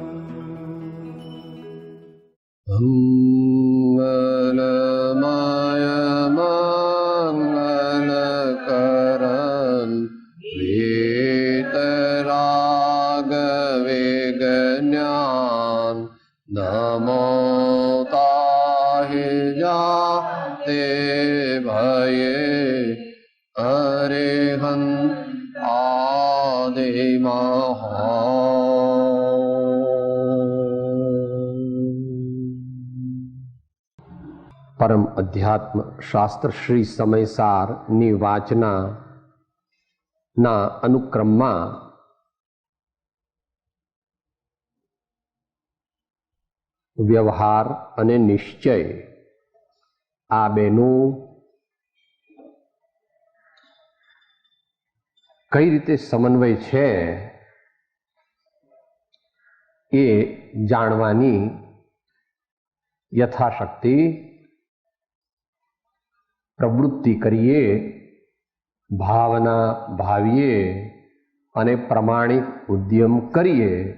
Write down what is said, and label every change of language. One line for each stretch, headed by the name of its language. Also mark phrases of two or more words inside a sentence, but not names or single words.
Hindi: मंगलमाय मंगलकरं वीतरागविज्ञान नमो ताहि जाते भये अरिहन्त आदिमहा।
Gujarati: परम अध्यात्म शास्त्र श्री समयसार ની વાચના અનુક્રમમાં વ્યવહાર અને નિશ્ચય આ બેનું કઈ રીતે સમન્વય છે એ જાણવાની યથાશક્તિ પ્રવૃત્તિ કરીએ, ભાવના ભાવીએ અને પ્રમાણિક ઉદ્યમ કરીએ